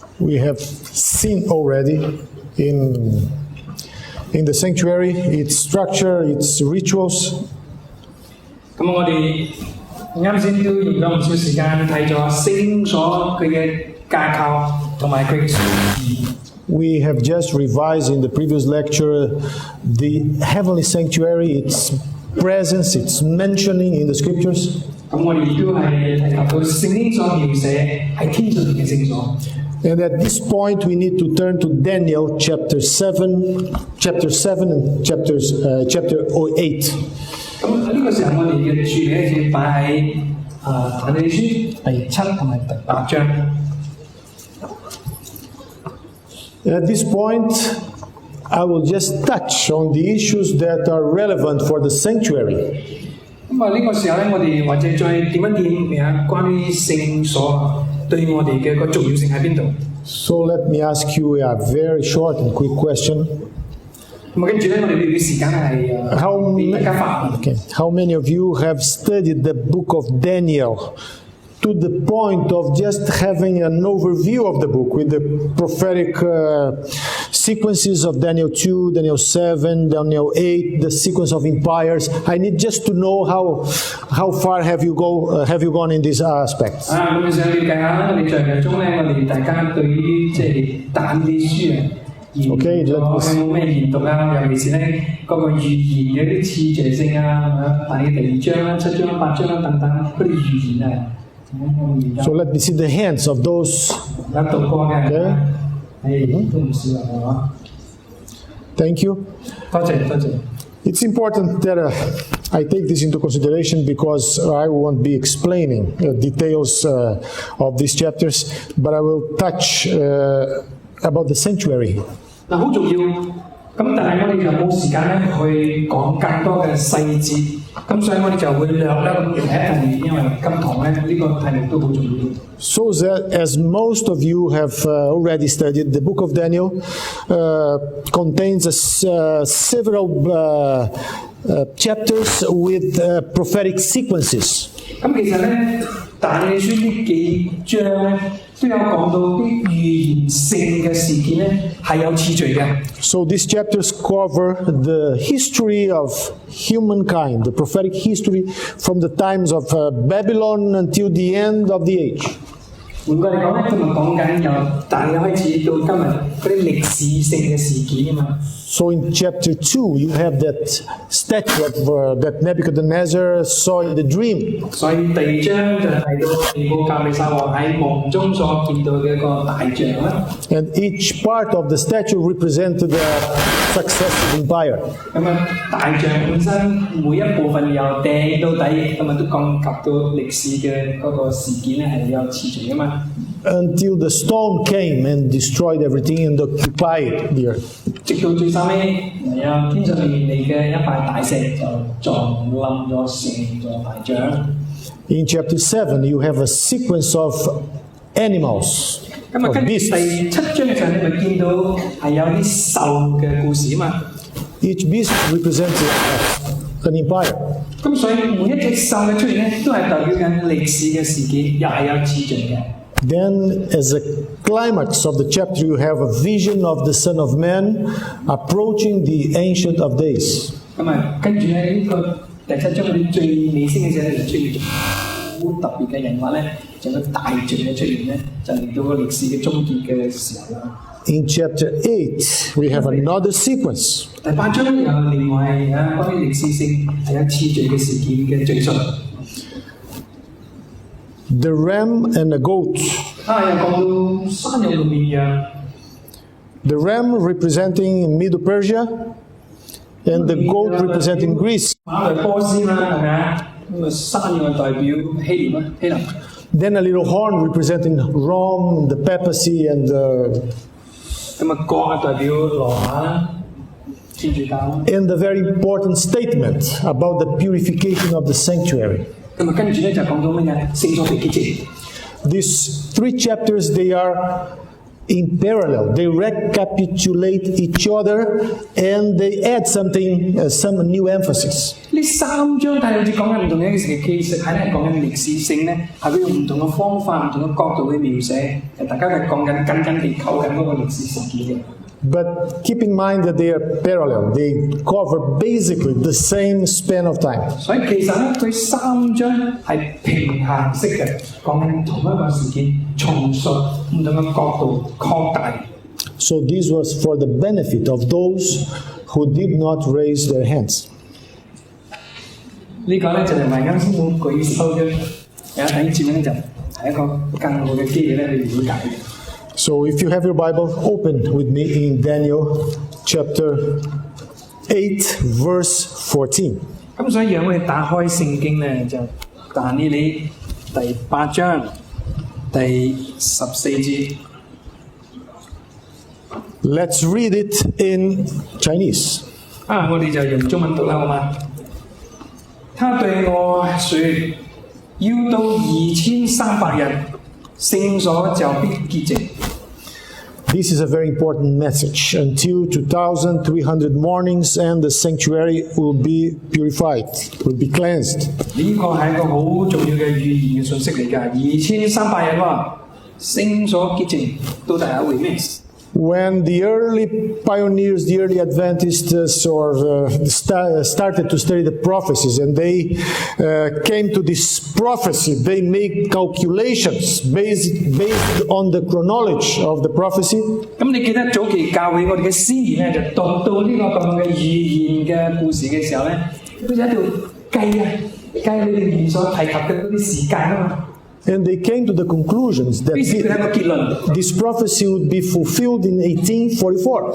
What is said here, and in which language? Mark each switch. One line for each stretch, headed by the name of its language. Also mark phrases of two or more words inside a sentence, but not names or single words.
English: we have seen already in the sanctuary, its structure, its rituals.
Cantonese: 咁我哋啱先都用咗唔少時間睇咗聖所佢嘅架構同埋佢嘅數字。
English: We have just revised in the previous lecture the heavenly sanctuary, its presence, its mentioning in the scriptures.
Cantonese: 咁我哋亦都係提及到聖經所描寫喺天上面嘅聖所。
English: And at this point, we need to turn to Daniel chapter 7 and chapter 8.
Cantonese: 咁喺呢個時候，我哋嘅注意咧要擺喺但以理書第7同埋第8章。
English: At this point, I will just touch on the issues that are relevant for the sanctuary.
Cantonese: 咁啊，呢個時候咧，我哋或者再點一點關於聖所對我哋嘅個重要性喺邊度？
English: So let me ask you a very short and quick question.
Cantonese: 咁啊，跟住咧，我哋呢啲時間係俾大家發問。
English: Okay. How many of you have studied the book of Daniel to the point of just having an overview of the book with the prophetic sequences of Daniel 2, Daniel 7, Daniel 8, the sequence of empires? I need just to know how far have you gone in these aspects.
Cantonese: 咁你想了解下我哋在日中咧，我哋大家對於即係但以理書
English: Okay,
Cantonese: 有冇咩研讀啊？尤其是咧嗰個預言嘅啲次序性啊，但以理第2章啦、7章、8章啦等等嗰啲預言啊。
English: So let me see the hands of those.
Cantonese: 有讀過嘅，
English: Okay.
Cantonese: 都唔少係嘛？
English: Thank you.
Cantonese: 多謝多謝。
English: It's important that I take this into consideration because I won't be explaining details of these chapters, but I will touch about the sanctuary.
Cantonese: 嗱，好重要。咁但係我哋就冇時間咧去講更多嘅細節，咁所以我哋就會略咁睇一睇，因為今堂咧呢個題目都好重要。
English: So that, as most of you have already studied, the book of Daniel contains several chapters with prophetic sequences.
Cantonese: 咁其實咧，但以理書呢幾章咧，都有講到啲預言性嘅事件咧，係有次序嘅。
English: So these chapters cover the history of humankind, the prophetic history from the times of Babylon until the end of the age.
Cantonese: 換句嚟講咧，今日講緊由但以理開始到今日嗰啲歷史性嘅事件啊嘛。
English: So in chapter 2, you have that statue that Nebuchadnezzar saw in the dream.
Cantonese: 所以第2章就提到尼布甲尼撒王喺夢中所見到嘅一個大象啦。
English: And each part of the statue represented the successive empire.
Cantonese: 咁啊，大象本身每一部分由頂到底，咁啊都講及到歷史嘅嗰個事件咧係有次序噶嘛。
English: Until the stone came and destroyed everything and occupied the earth.
Cantonese: 直到最收尾，有天上面嚟嘅一塊大石就撞冧咗成座大象。
English: In chapter 7, you have a sequence of animals,
Cantonese: 咁啊，
English: of
Cantonese: 跟住第
English: beasts.
Cantonese: 7章嘅時候，你咪見到係有啲獸嘅故事啊嘛。
English: Each beast represents an empire.
Cantonese: 咁所以每一隻獸嘅出現咧，都係代表緊歷史嘅事件，又係有次序嘅。
English: Then, as a climax of the chapter, you have a vision of the Son of Man approaching the Ancient of Days.
Cantonese: 咁啊，跟住咧呢個第7章嗰啲最尾聲嘅時候咧，就出現咗好特別嘅人物咧，就個大象嘅出現咧，就嚟到個歷史嘅終結嘅時候啦。
English: In chapter 8, we have another sequence.
Cantonese: 第8章又另外關於歷史性係有次序嘅事件嘅敘述。
English: The ram and the goat.
Cantonese: 又講到山羊同綿羊。
English: The ram representing Middle Persia, and the goat representing Greece.
Cantonese: 馬來波斯啦，係咪啊？咁啊，山羊代表希臘啦，希臘。
English: Then a little horn representing Rome, the papacy, and
Cantonese: 咁啊，角啊代表羅馬啦，天主教啦。
English: and the very important statement about the purification of the sanctuary.
Cantonese: 咁啊，跟住咧就講到乜嘢？聖所被潔淨。
English: These 3 chapters, they are in parallel. They recapitulate each other and they add some new emphasis.
Cantonese: 呢三章睇好似講緊唔同嘅事，其實係咧講緊歷史性咧，係佢用唔同嘅方法、唔同嘅角度去描寫，大家係講緊緊緊地扣緊嗰個歷史事件嘅。
English: But keep in mind that they are parallel. They cover basically the same span of time.
Cantonese: 所以其實咧，佢三章係平衡式嘅，講緊同一個事件，重述唔同嘅角度擴大。
English: So this was for the benefit of those who did not raise their hands.
Cantonese: 呢個咧就係咪啱先講舉手嘅，有第一節咧就係一個更好嘅機會咧去了解。
English: So if you have your Bible, open with me in Daniel chapter 8, verse 14.
Cantonese: 咁所以讓我哋打開聖經咧，就但以理第8章第14節。
English: Let's read it in Chinese.
Cantonese: 我哋就用中文讀啦，好嗎？他對我說：要到2300日，聖所就必潔淨。
English: This is a very important message. Until 2,300 mornings and the sanctuary will be purified, will be cleansed.
Cantonese: 呢個係一個好重要嘅預言嘅信息嚟㗎。2300日喎，聖所潔淨到底係一回咩事？
English: When the early pioneers, the early Adventists, started to study the prophecies, and they came to this prophecy, they made calculations based on the chronology of the prophecy.
Cantonese: 咁你記得早期教會我哋嘅司儀咧，就讀到呢個咁樣嘅預言嘅故事嘅時候咧，佢就喺度計你哋預言所提及嘅嗰啲時間啊嘛。
English: And they came to the conclusions that
Cantonese: 於是佢有一個結論。
English: this prophecy would be fulfilled in 1844.